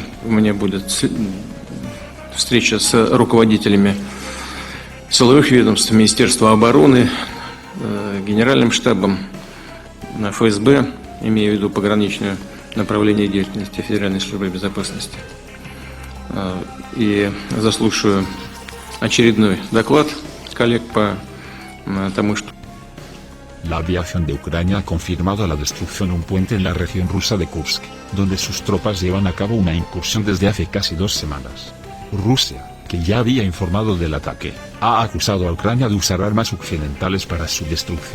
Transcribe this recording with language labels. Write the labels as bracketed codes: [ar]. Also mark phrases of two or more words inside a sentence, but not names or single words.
[ru] У меня будет встреча с руководителями силовых ведомств, Министерства обороны, Генеральным штабом, ФСБ, имея в виду пограничное направление деятельности Федеральной службы безопасности. И заслушаю очередной доклад коллег по тому, что... [es] La aviación de Ucrania ha confirmado la destrucción de un puente en la región rusa de Kursk, donde sus tropas llevan a cabo una incursión desde hace casi 2 semanas. Rusia, que ya había informado del ataque, ha acusado a Ucrania de usar armas occidentales para su destrucción.